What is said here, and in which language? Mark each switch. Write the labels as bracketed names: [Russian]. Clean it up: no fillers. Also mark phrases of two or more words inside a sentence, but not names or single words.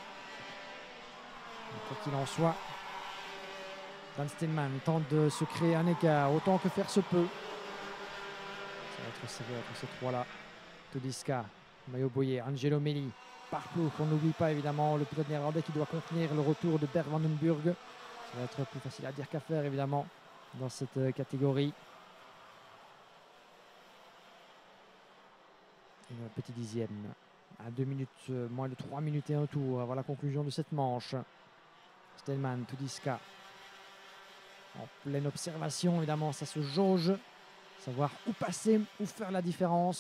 [French] Quoi qu'il en soit, Dan Stenman tente de se créer un écart autant que faire se peut. Ça va être serré entre ces trois-là. Tudiska, Mario Boyer, Angelo Melli, Bart Ploeg, on n'oublie pas évidemment le pilote néerlandais qui doit contenir le retour de Bernd van den Burg. Ça va être plus facile à dire qu'à faire évidemment dans cette catégorie. Un petit dixième à 2 minutes, moins de 3 minutes et un tour avant la conclusion de cette manche. Stenman, Tudiska en pleine observation évidemment, ça se jauge, savoir où passer, où faire la différence.